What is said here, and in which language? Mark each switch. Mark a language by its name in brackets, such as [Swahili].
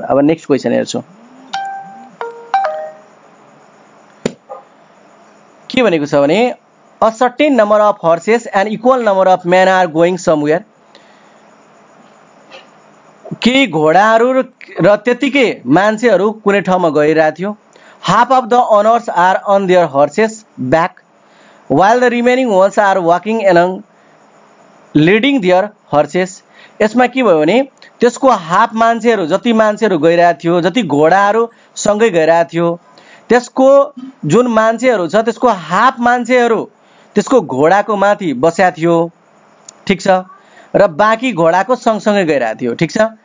[Nepali] अब next question हेर्छौँ, के भनेको छ भने [English] a certain number of horses and equal number of men are going somewhere, [Nepali] केही घोडाहरू र त्यतिकै मान्छेहरू कुनै ठाउँमा गइरहेको थियो। [English] Half of the owners are on their horses back while the remaining ones are walking along leading their horses. [Nepali] यसमा के भयो भने त्यसको हाफ मान्छेहरू, जति मान्छेहरू गइरहेको थियो, जति घोडाहरू सँगै गइरहेको थियो, त्यसको जुन मान्छेहरू छ त्यसको हाफ मान्छेहरू त्यसको घोडाको माथि बसेको थियो, ठीक छ, र बाँकी घोडाको सँगसँगै गइरहेको थियो, ठीक छ।